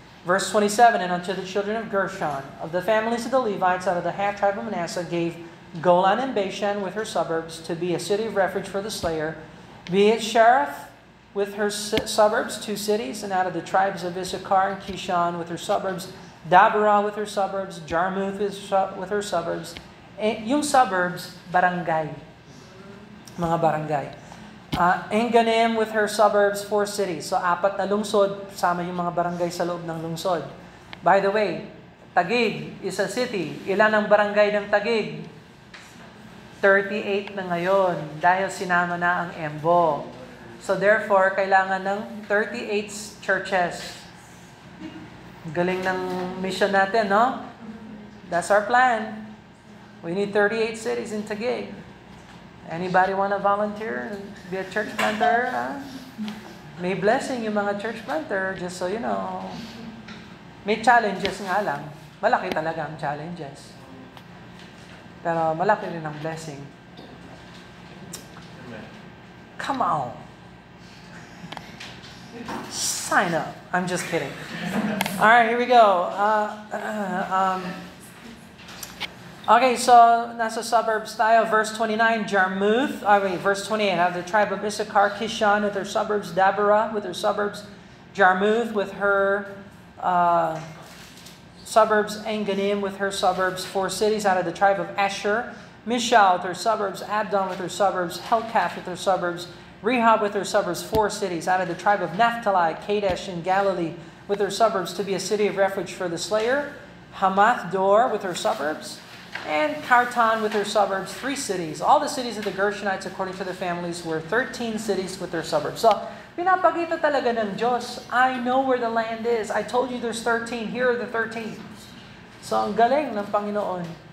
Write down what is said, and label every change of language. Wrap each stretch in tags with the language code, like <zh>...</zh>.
<en>Verse 27, and unto the children of Gershon, of the families of the Levites out of the half-tribe of Manasseh, gave Golan and Bashan with her suburbs to be a city of refuge for the slayer, Beeth Sherath with her suburbs, 2 cities, and out of the tribes of Issachar and Kishon with her suburbs, Dabarah with her suburbs, Jarmuth with her suburbs.</en> <tl>Yung suburbs, barangay. Mga barangay.</tl> <en>Enganim with her suburbs, 4 cities.</en> <tl>So, 4 na lungsod, sama yung mga barangay sa loob ng lungsod.</tl> <en>By the way, Taguig is a city.</en> <tl>Ilan ang barangay ng Taguig? 38 na ngayon dahil sinama na ang Embo.</tl> <en>So therefore,</en> <tl>kailangan ng 38 churches. Galing ng mission natin, no?</tl> <en>That's our plan. We need 38 cities in Taguig. Anybody want to volunteer and be a church planter?</en> <tl>May blessing yung mga church planter,</tl> <en>just so you know.</en> <tl>May challenges nga lang. Malaki talaga ang challenges. Pero malaki rin ang blessing.</tl> <en>Come on. Sign up. I'm just kidding. All right, here we go.</en> <tl>Okay, so nasa suburbs tayo. Verse 29, Jarmuth.</tl> <en>Verse 28, have the tribe of Issachar, Kishon with her suburbs, Dabarah with her suburbs, Jarmuth with her suburbs, Enganim with her suburbs, 4 cities out of the tribe of Asher, Mishal with her suburbs, Abdon with her suburbs, Helkath with her suburbs, Rehob with her suburbs, 4 cities out of the tribe of Naphtali, Kadesh in Galilee with her suburbs to be a city of refuge for the slayer, Hamath Dor with her suburbs, and Kartan with her suburbs, 3 cities. All the cities of the Gershonites according to their families were 13 cities with their suburbs. So,</en> <tl>pinapakita talaga ng Diyos,</tl> <en>I know where the land is. I told you there's 13. Here are the 13.</en> <tl>So, ang galing ng Panginoon.</tl>